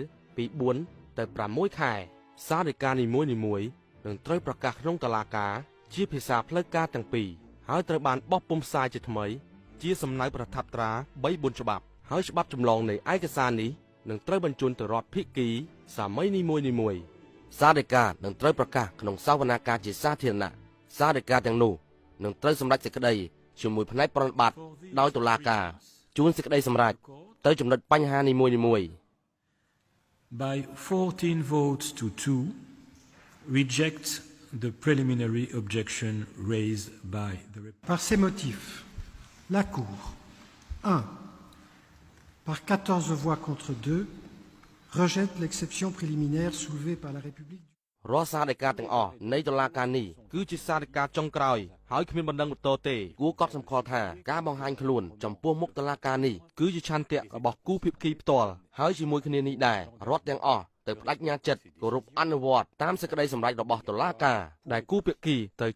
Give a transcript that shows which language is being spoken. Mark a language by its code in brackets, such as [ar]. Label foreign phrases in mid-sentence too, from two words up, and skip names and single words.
[km] ពី4ទៅ6ខែសារដីកានីមួយៗនឹងត្រូវប្រកាសក្នុងតុលាការជាភាសាផ្លូវការទាំងពីរហើយត្រូវបានបោះពុម្ពផ្សាយជាថ្មីជាសំណៅប្រថាប់ត្រា 3-4 ច្បាប់ហើយច្បាប់ចម្លងនៃឯកសារនេះនឹងត្រូវបញ្ជូនទៅរដ្ឋភាគីសាមីនីមួយៗសារដីកានឹងត្រូវប្រកាសក្នុងសវនាការជាសាធារណៈសារដីកាទាំងនោះនឹងត្រូវសម្រេចសេចក្តីជាមួយផ្នែកប្រតិបត្តិដោយតុលាការជួនសេចក្តីសម្រេចទៅចំណុចបញ្ហានីមួយៗ [en] By 14 votes to 2, reject the preliminary objection raised by the [fr] Par ces motifs, la Cour, 1. Par 14 voix contre 2, rejette l'exception préliminaire soulevée par la République. [km] រាល់សារដីកាទាំងអស់នៃតុលាការនេះគឺជាសារដីកាចុងក្រោយហើយគ្មានបណ្ដឹងបន្តទេគួរកត់សម្គាល់ថាការបង្ហាញខ្លួនចំពោះមុខតុលាការនេះគឺជាឆន្ទៈរបស់គូភាគីផ្ទាល់ហើយជាមួយគ្នានេះដែររដ្ឋទាំងអស់ទៅបដិញ្ញាចិត្តគោរពអនុវត្តតាមសេចក្តីសម្រេចរបស់តុលាការដែលគូភាគីត្រូវ